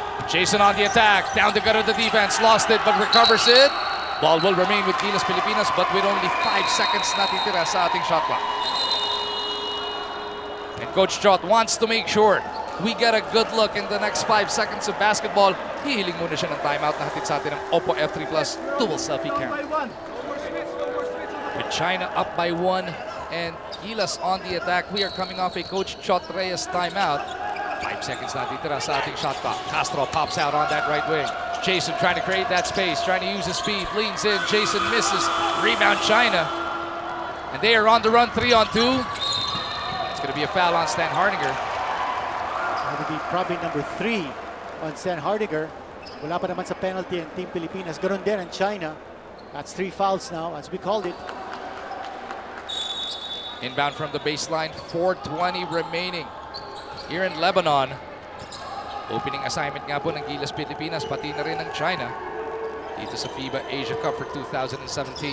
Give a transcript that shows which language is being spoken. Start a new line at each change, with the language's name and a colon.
English: Jason on the attack, down the gut of the defense, lost it but recovers it. Ball will remain with Gilas Pilipinas but with only 5 seconds natitira sa ating shot clock. And Coach Chot wants to make sure we get a good look in the next 5 seconds of basketball.
Filipino: Hihiling muna siya ng timeout na hatid sa atin ng Oppo F3 Plus dual selfie camera.
English: With China up by 1 and Gilas on the attack, we are coming off a Coach Chot Reyes timeout. 5 seconds natitira sa ating shot clock. Castro pops out on that right wing. Jason trying to create that space, trying to use his speed, leans in. Jason misses. Rebound China. And they are on the run, 3-on-2. It's going to be a foul on Stan Hardinger. That would be probably number 3 on Stan Hardinger.
Filipino: Wala pa naman sa penalty ang Team Pilipinas. Ganun din ang China.
English: That's 3 fouls now, as we called it. Inbound from the baseline, 4:20 remaining here in Lebanon.
Filipino: Opening assignment nga po ng Gilas Pilipinas, pati na rin ng China dito sa FIBA Asia Cup for 2017.